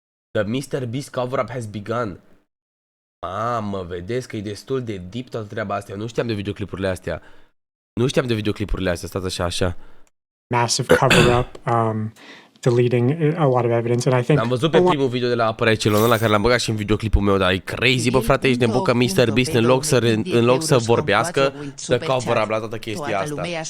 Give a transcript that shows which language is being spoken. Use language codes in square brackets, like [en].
[en] The MrBeast cover-up has begun. [ro] Mamă, vedeți că e destul de deep toată treaba asta. Eu nu știam de videoclipurile astea. Stați așa. [en] Massive cover-up, deleting a lot of evidence, and I think... [ro] Am văzut pe primul video de la apărarea celor la care l-am băgat și în videoclipul meu, dar e crazy, bă, frate, ești nebun că MrBeast în loc să vorbească, dă cover-up la toată chestia asta.